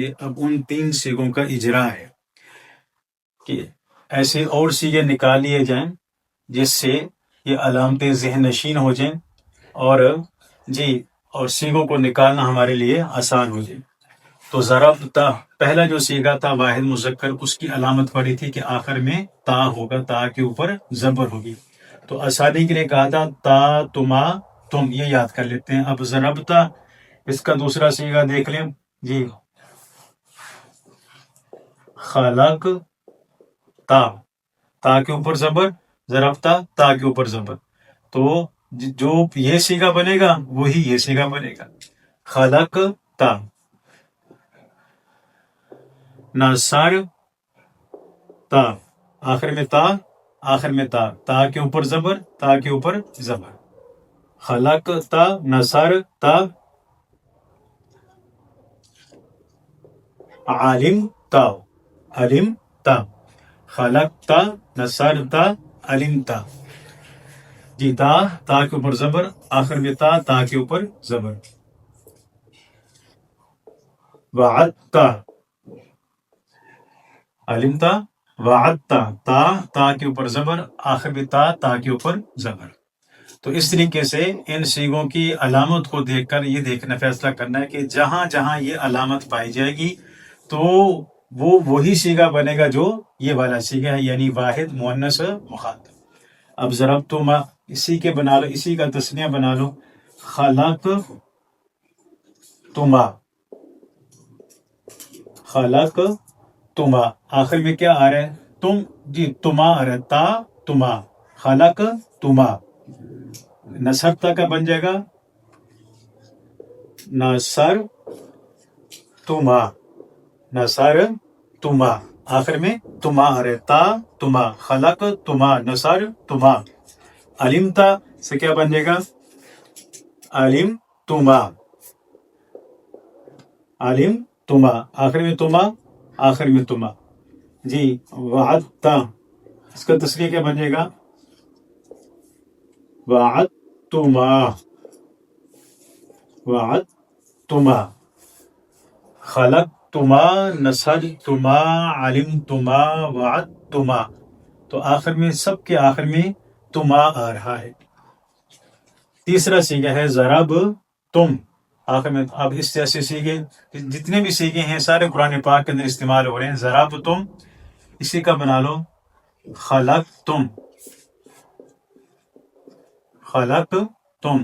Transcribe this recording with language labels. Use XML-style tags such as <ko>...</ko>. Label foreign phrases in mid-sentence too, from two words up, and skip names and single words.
<ur>اب ان 3 صیغوں کا اجرا ہے کہ ایسے اور صیغے نکال لیے جائیں جس سے یہ علامتیں ذہن نشین ہو جائیں اور صیغوں کو نکالنا ہمارے لیے آسان ہو جائے۔ تو ضربتا پہلا جو صیغہ تھا واحد مذکر، اس کی علامت پڑی تھی کہ آخر میں تا ہوگا، تا کے اوپر زبر ہوگی۔ تو آسانی کے لیے کہا تھا</ur> <ar>تا تما تم،</ar> <ur>یہ یاد کر لیتے ہیں۔ اب ضربتا اس کا دوسرا صیغہ دیکھ لیں جی،</ur> <ar>خلق تا،</ar> <ur>تا کے اوپر زبر، ضربتا تا کے اوپر زبر، تو جو یہ صیغہ بنے گا وہی یہ صیغہ بنے گا،</ur> <ar>خلق تا۔ نصر تا،</ar> <ur>آخر میں تا، آخر میں تا، تا کے اوپر زبر، تا کے اوپر زبر،</ur> <ar>خلق تا، نصر تا، علم تا، علم تا، خلق تا، نصر تا، علم تا۔</ar> <ur>جی تا، تا کے اوپر زبر، آخر میں تا، تا کے اوپر زبر۔</ur> <ar>وعدتا، علمتا، وعدتا، تا،</ar> <ur>تا کے اوپر زبر، آخر میں تا، تا کے اوپر زبر۔ تو اس طریقے سے ان صیغوں کی علامت کو دیکھ کر یہ دیکھنا فیصلہ کرنا ہے کہ جہاں جہاں یہ علامت پائی جائے گی تو وہ وہی صیغہ بنے گا جو یہ والا صیغہ ہے، یعنی واحد مؤنث مخاطب۔ اب ضربتما اسی کے بنا لو، اسی کا تسنیہ بنا لو،</ur> <ar>خلق تما، خلق تما،</ar> <ur>آخر میں کیا آ رہا ہے؟ تم، جی تما آ رہا ہے،</ur> <ar>تا تما، خلق تما۔ نصر تا</ar> <ur>کا بن جائے گا</ur> <ar>نصر تما، نصر تما،</ar> <ur>آخر میں تما آ رہا ہے،</ur> <ar>تا تما، خلق تما، نصر تما۔</ar> <ur>علمتا سے کیا بن جائے گا؟</ur> <ar>علم تما، علم تما،</ar> <ur>آخر میں تما، آخر میں تما۔ جی وعدتا، اس کا تسنیہ کیا بن جائے گا؟</ur> <ar>وعدتما، وعدتما، خلقتما، نصرتما، علمتما، وعدتما۔</ar> <ur>تو آخر میں سب کے آخر میں تما آ رہا ہے۔ تیسرا صیغہ ہے</ur> <ar>ضرب تم،</ar> <ur>آخر میں۔ اب اس جیسے صیغے جتنے بھی صیغے ہیں سارے قرآن پاک کے اندر استعمال ہو رہے ہیں۔</ur> <ar>ضرب تم</ar> <ur>اسی کا بنا لو،</ur> <ar>خلق تم، خلق تم۔</ar>